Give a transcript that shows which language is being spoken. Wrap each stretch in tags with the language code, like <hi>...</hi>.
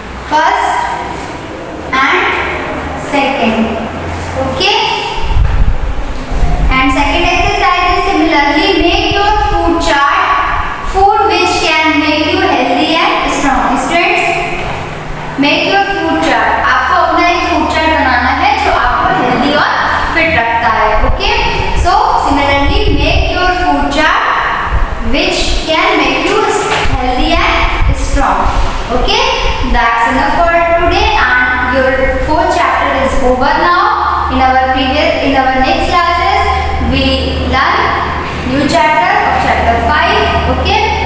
<en>first and second, okay, and second exercise is similarly make your food chart, food which can make you healthy and strong. Students, make your food chart.</en> <hi>आपको अपना एक food chart बनाना है जो आपको healthy और fit रखता है, okay.</hi> <en>So similarly make your food chart which can make you healthy and strong, okay. That's enough for today and your fourth chapter is over now. In our next classes we learn new chapter of chapter 5, okay.</en>